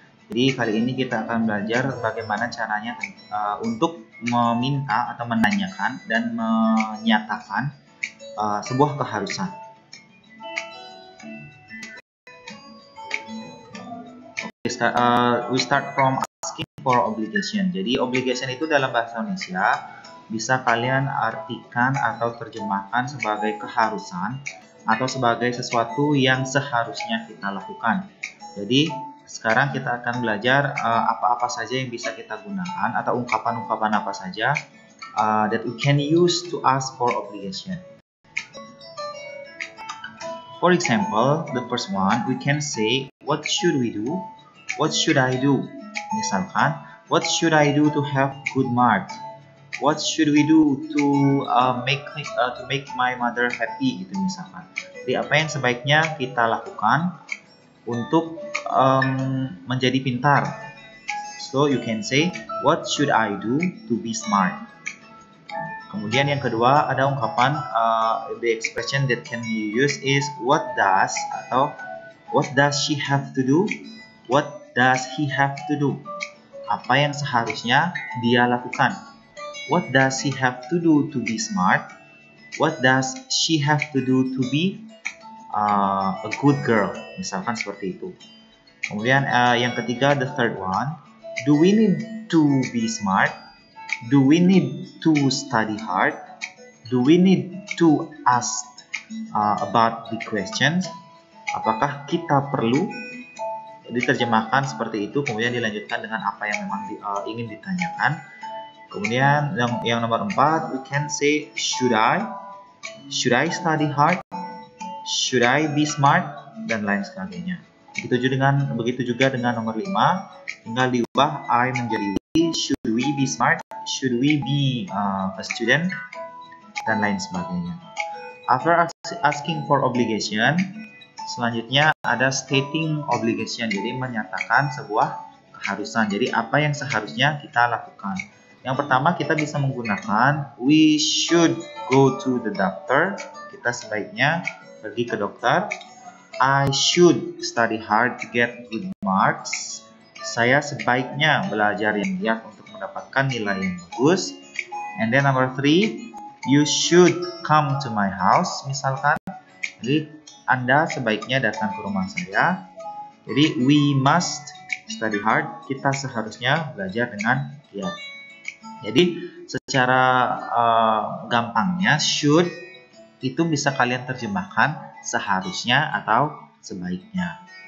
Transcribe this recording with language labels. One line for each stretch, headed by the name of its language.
Indonesian: Jadi kali ini kita akan belajar bagaimana caranya untuk meminta atau menanyakan dan menyatakan sebuah keharusan.
English: We start from asking for obligation.
Indonesian: Jadi obligation itu dalam bahasa Indonesia bisa kalian artikan atau terjemahkan sebagai keharusan atau sebagai sesuatu yang seharusnya kita lakukan. Jadi sekarang kita akan belajar apa-apa saja yang bisa kita gunakan atau ungkapan-ungkapan apa saja
English: that we can use to ask for obligation. For example, the first one, we can say, what should we do? What should I do?
Indonesian: Misalkan,
English: what should I do to have good marks? What should we do to make my mother happy?
Indonesian: Gitu misalkan. Jadi apa yang sebaiknya kita lakukan untuk menjadi pintar?
English: So you can say, what should I do to be smart?
Indonesian: Kemudian yang kedua ada ungkapan
English: the expression that can be used is what does
Indonesian: atau
English: what does she have to do? What does he have to do?
Indonesian: Apa yang seharusnya dia lakukan?
English: What does he have to do to be smart? What does she have to do to be a good girl?
Indonesian: Misalkan seperti itu. Kemudian yang ketiga,
English: the third one, do we need to be smart? Do we need to study hard? Do we need to ask about the questions?
Indonesian: Apakah kita perlu? Diterjemahkan seperti itu, kemudian dilanjutkan dengan apa yang memang ingin ditanyakan. Kemudian yang nomor 4,
English: we can say should I study hard? Should I be smart?
Indonesian: Dan lain sebagainya. Begitu juga dengan nomor 5, tinggal diubah I menjadi we.
English: Should we be smart? Should we be a student?
Indonesian: Dan lain sebagainya.
English: After asking for obligation,
Indonesian: selanjutnya ada
English: stating obligation,
Indonesian: jadi menyatakan sebuah keharusan. Jadi apa yang seharusnya kita lakukan. Yang pertama kita bisa menggunakan
English: we should go to the doctor.
Indonesian: Kita sebaiknya pergi ke dokter.
English: I should study hard to get good marks.
Indonesian: Saya sebaiknya belajar yang giat untuk mendapatkan nilai yang bagus.
English: And then number 3, you should come to my house.
Indonesian: Misalkan, jadi Anda sebaiknya datang ke rumah saya. Jadi
English: we must study hard.
Indonesian: Kita seharusnya belajar dengan giat. Jadi secara gampangnya should itu bisa kalian terjemahkan seharusnya atau sebaiknya.